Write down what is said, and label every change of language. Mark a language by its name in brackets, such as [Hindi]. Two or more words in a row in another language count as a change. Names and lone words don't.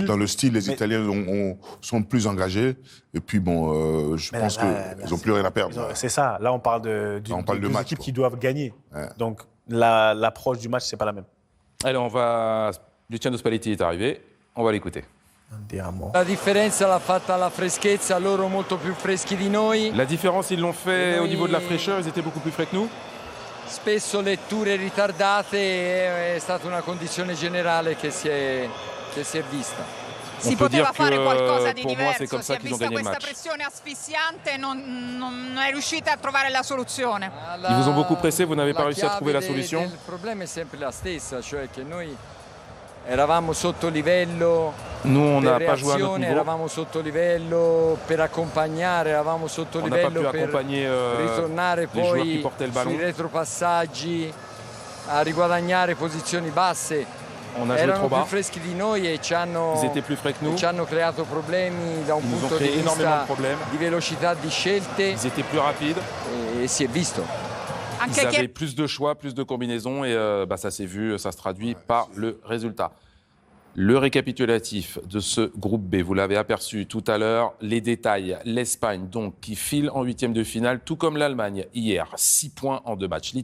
[French] Dans le style, les Italiens sont plus engagés. Et puis, bon, je pense qu'ils n'ont plus rien à perdre. C'est ça. Là, on parle de match, équipes qui doivent gagner. Ouais. Donc, l'approche du match, c'est pas la même. Allez, Luciano Spalletti est arrivé. On va l'écouter. [Italian] La differenza l'ha fatta la freschezza, loro molto più freschi di noi. [French] La différence, ils l'ont fait au niveau de la fraîcheur, ils étaient beaucoup plus frais que nous. [Italian] Spesso letture ritardate, è stata una condizione generale che si è vista. Si poteva fare qualcosa di diverso, [French] c'est comme ça qu'ils ont gagné le match. [Italian] Questa pressione asfissiante, non è riuscita a trovare la soluzione. [French] Ils vous ont beaucoup pressé, vous n'avez pas réussi à trouver la solution. [Italian] Il problema è sempre la stessa, cioè che noi eravamo sotto livello, [French] nous on n'a pas joué à notre niveau. [Italian] Eravamo sotto livello per accompagnare, eravamo sotto livello per ritornare poi sui retropassaggi a riguadagnare posizioni basse. Erano più freschi di noi e ci hanno creato problemi da un punto di vista di velocità di scelte. [French] Ils étaient plus rapides. [Italian] Et si è visto. [French] Ils avaient plus de choix, plus de combinaisons et ça s'est vu, ça se traduit par le résultat. Le récapitulatif de ce groupe B, vous l'avez aperçu tout à l'heure, les détails. L'Espagne, donc, qui file en huitième de finale, tout comme l'Allemagne hier, 6 points en 2 matchs.